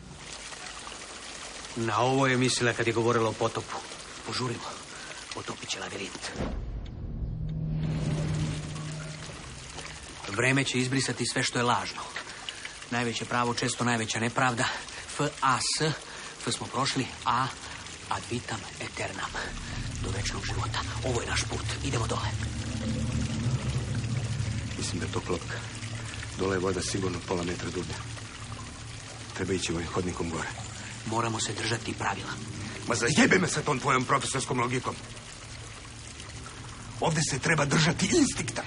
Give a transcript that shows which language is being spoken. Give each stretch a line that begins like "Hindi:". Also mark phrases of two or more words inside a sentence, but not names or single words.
Serbian: Na ovo je mislila kad je govorila o potopu. Požurimo. Potopit će lavirint. Vreme će izbrisati sve što je lažno. Najveće pravo, često najveća nepravda. F-A-S. F smo prošli. A
Latin: ad vitam eternam.
Serbian: Do večnog života. Ovo je naš put. Idemo dole. Mislim da je to klopka. Dole je voda sigurno pola metra dublja. Treba ići ovim hodnikom gore. Moramo se držati pravila. Ma zajebe me sa tom tvojom profesorskom logikom. Ovdje se treba držati instinkta.